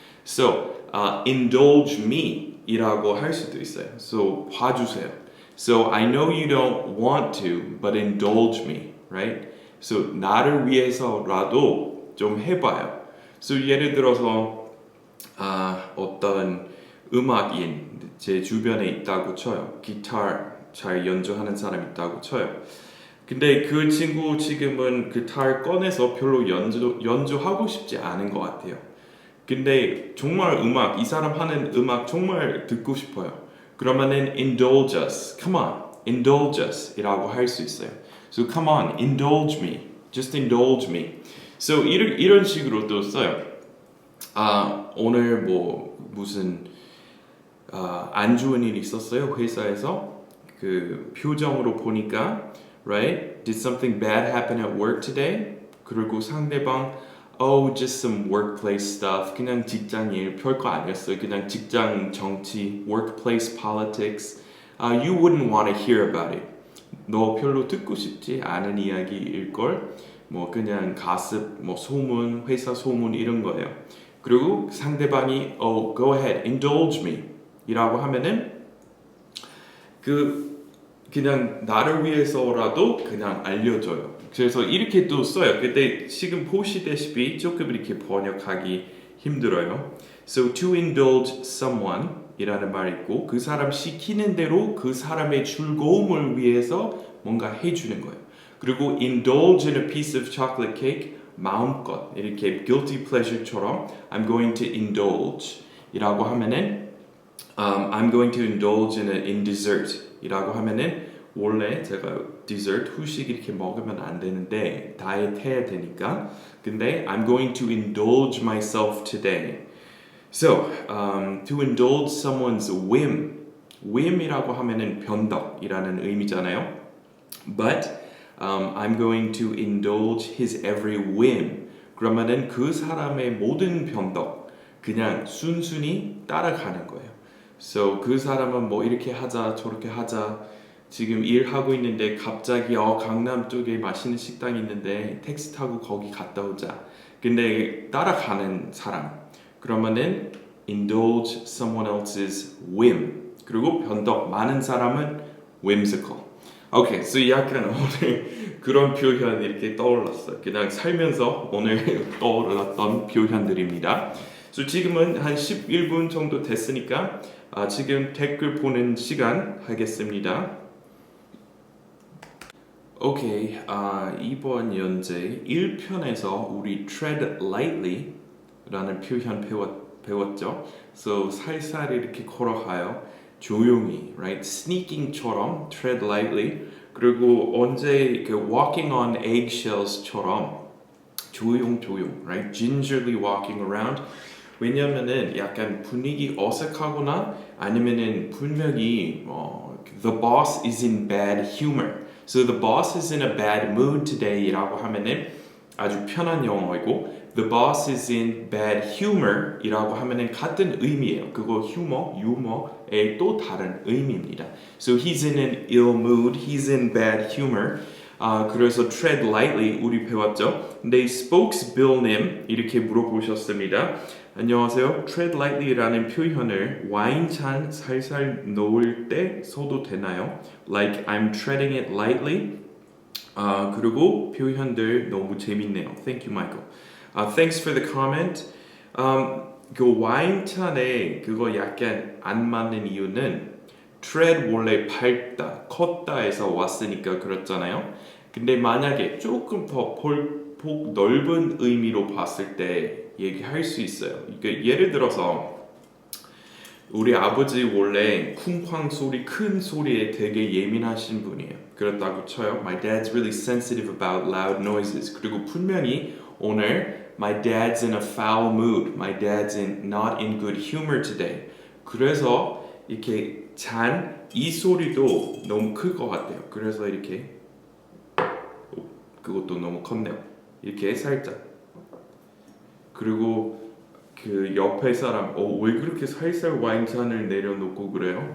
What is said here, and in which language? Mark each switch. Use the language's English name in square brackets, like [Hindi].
[English] So indulge me [Korean] 이라고 할 수도 있어요. So 봐주세요. [English] So I know you don't want to, but indulge me, right? [Korean] So 나를 위해서라도 좀 해봐요. So 예를 들어서 어떤 음악인 제 주변에 있다고 쳐요. 기타 잘 연주하는 사람 있다고 쳐요. 근데 그 친구 지금은 기타를 꺼내서 별로 연주하고 싶지 않은 것 같아요. 근데 정말 이 사람 하는 음악 정말 듣고 싶어요. 그러면은 [English] indulge us, come on, indulge us [Korean] 이라고 할 수 있어요. [English] So come on, indulge me, just indulge me. [Korean] So 이런 식으로 또 써요. 오늘 무슨 안 좋은 일이 있었어요 회사에서 그 표정으로 보니까 right? [English] Did something bad happen at work today? [Korean] 그리고 상대방 [English] oh, just some workplace stuff. [Korean] 그냥 직장 일 별거 아니었어요. 그냥 직장 정치, [English] workplace politics. You wouldn't want to hear about it. [Korean] 너 별로 듣고 싶지 않은 이야기일 걸. 그냥 가습, 소문, 회사 소문 이런 거예요. 그리고 상대방이 [English] oh, go ahead, indulge me. [Korean] 이라고 하면은 그냥 나를 위해서라도 그냥 알려줘요. 그래서 이렇게 또 써요. 근데 지금 보시다시피 조금 이렇게 번역하기 힘들어요. [English] So to indulge someone [Korean] 이라는 말이 있고 그 사람 시키는 대로 그 사람의 즐거움을 위해서 뭔가 해주는 거예요. [English] 그리고 indulge in a piece of chocolate cake [Korean] 마음껏 이렇게 [English] guilty pleasure처럼 I'm going to indulge [Korean] 이라고 하면은 [English] I'm going to indulge in dessert 이라고 하면은 [Korean] 원래 제가 [English] dessert [Korean] 후식 이렇게 먹으면 안 되는데 다이어트 해야 되니까 근데 [English] I'm going to indulge myself today. So to indulge someone's whim [Korean] 이라고 하면은 변덕이라는 의미잖아요. [English] But I'm going to indulge his every whim. [Korean] 그러면은 그 사람의 모든 변덕 그냥 순순히 따라가는 거예요. So 그 사람은 뭐 이렇게 하자 저렇게 하자 지금 일하고 있는데 갑자기 강남 쪽에 맛있는 식당이 있는데 택시 타고 거기 갔다 오자. 근데 따라가는 사람 그러면은 [English] indulge someone else's whim. [Korean] 그리고 변덕 많은 사람은 whimsical. 오케이, so 약간 오늘 그런 표현 이렇게 떠올랐어요. 그냥 살면서 오늘 떠올랐던 표현들입니다. So 지금은 한 11분 정도 됐으니까 지금 댓글 보는 시간 하겠습니다. 오케이, 이번 연재 1편에서 우리 tread lightly 라는 표현 배웠죠. So 살살 이렇게 걸어가요. 조용히, right? [English] sneaking처럼 tread lightly. [Korean] 그리고 언제 그 [English] walking on eggshells [Korean] 처럼 조용, right? [English] gingerly walking around. [Korean] 왜냐면은 약간 분위기 어색하거나 아니면은 분명히 [English] the boss is in bad humor. So the boss is in a bad mood today [Korean] 이라고 하면은 아주 편한 영어이고 [English] the boss is in bad humor [Korean] 이라고 하면은 같은 의미예요. 그거 유머의 또 다른 의미입니다. [English] So he's in an ill mood, he's in bad humor. [Korean] 그래서 tread lightly 우리 배웠죠. 근데 spokesbill님 이렇게 물어보셨습니다. 안녕하세요. tread lightly라는 표현을 와인잔 살살 놓을 때 써도 되나요? [English] Like I'm treading it lightly. [Korean] 그리고 표현들 너무 재밌네요. [English] Thank you, Michael. Thanks for the comment. [Korean] 그 와인잔에 그거 약간 안 맞는 이유는 tread 원래 밟다, 걷다에서 왔으니까 그렇잖아요. 근데 만약에 조금 더 폭 넓은 의미로 봤을 때 얘기할 수 있어요. 그러니까 예를 들어서 우리 아버지 원래 쿵쾅 소리, 큰 소리에 되게 예민하신 분이에요. 그렇다고 쳐요. [English] My dad's really sensitive about loud noises. [Korean] 그리고 분명히 오늘 [English] My dad's in a foul mood. My dad's not in good humor today. [Korean] 그래서 이렇게 이 소리도 너무 클 것 같아요. 그래서 이렇게 그것도 너무 컸네요. 이렇게 살짝. 그리고 그 옆에 사람 왜 그렇게 살살 와인잔을 내려놓고 그래요?